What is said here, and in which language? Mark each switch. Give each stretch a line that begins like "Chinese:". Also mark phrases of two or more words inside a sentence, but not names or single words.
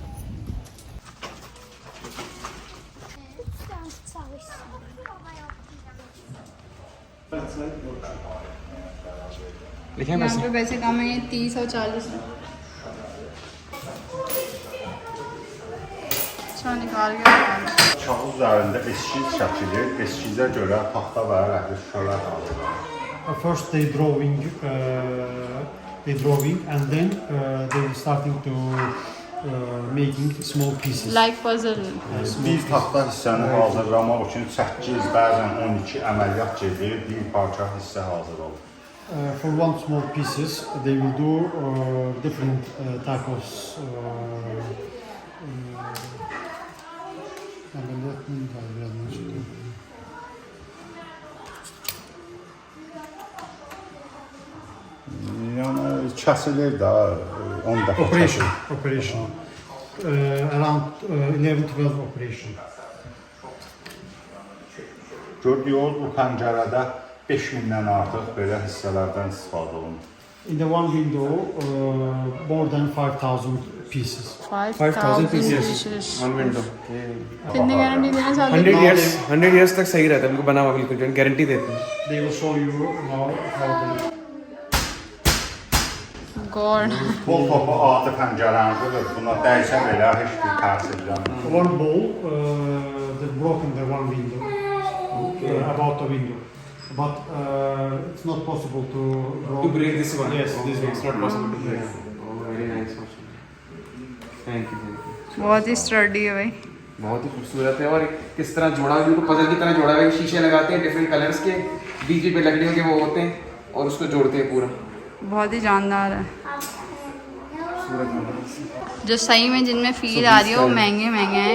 Hindi: लिखे यहाँ पे पैसे कम है, 30 और 40। अच्छा निकाल के
Azerbaijani: Kağız üzərində eskiz çəkilir. Eskizə görə taxta və rəngli şüşələr alınır.
English: First they drawing and then they starting to making small pieces. like puzzle.
Azerbaijani: Bir taxta hissəni hazırlamaq üçün 8, bəzən 12 əməliyyat gedir, bir parça hissə hazır olur.
English: For one small pieces they will do different type of
Azerbaijani: Yəni kəsilir də 10 dəfə
English: operation.
Azerbaijani: kəsilir.
English: Operation. Around 11-12 operation.
Azerbaijani: Gördüyünüz bu pəncərədə 5000-dən artıq belə hissələrdən istifadə olunur.
English: In the one window more than 5,000 pieces. 5,000 pieces. One window.
Hindi: कितनी गारंटी देना चाहते 100 years तक सही रहता है, उनको बना हुआ बिल्कुल गारंटी देते हैं।
English: They will show you how गॉड।
Azerbaijani: Bol topu adi pəncərənidir. Buna dəysə belə heç bir təsir gəlmir.
English: one ball that broken the one window about the window, but it's not possible to break this one. Yes, this one. It's not possible to break. Oh, very nice. Thank you.
Hindi: बहुत ही स्टर्डी है भाई। बहुत ही खूबसूरत है। और किस तरह जोड़ा हुआ, उनको पजल की तरह जोड़ा हुआ है। शीशे लगाते हैं
English: different colors
Hindi: के, बीच पे लकड़ियों के वो होते हैं और उसको जोड़ते हैं पूरा। बहुत ही जानदार है। खूबसूरत जो सही में जिनमें फील आ रही है वो महंगे हैं।